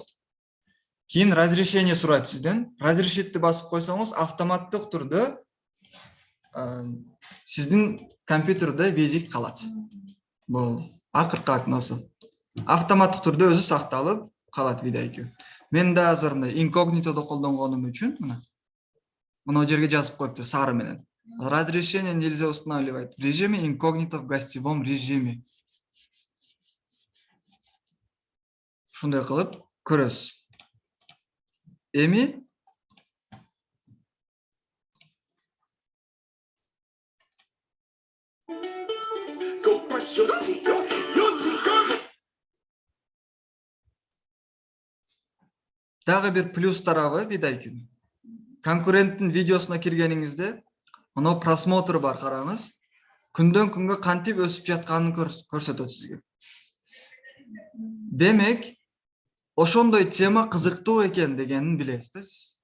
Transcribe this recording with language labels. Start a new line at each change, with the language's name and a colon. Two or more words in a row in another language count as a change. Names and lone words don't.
Kyrgyz: Кийин разрешение сурайт сизден. Разрешитти басып койсоңуз автоматтык түрдө сиздин компьютерде видик калат. Бул акыркы акнасы. Автоматтык түрдө өзү сакталып калат видео. Мен да азыр мындай инкогнитодо колдонгонум үчүн мына жерге жазып коюптур сары менен.
Russian: Разрешение нельзя устанавливать в режиме инкогнито в гостевом режиме.
Kyrgyz: Шундай кылып көрөсүз. Эми
English: Go brush your teeth, go. Your teeth, go.
Kyrgyz: дагы бир плюс тарабы видео. Конкуренттин видеосуна киргениңизде мына просмотр бар, караңыз. Күндөн күнгө кантип өсүп жатканын көрсөтөт сизге. Демек, ошондой тема кызыктуу экен дегенин билесиз.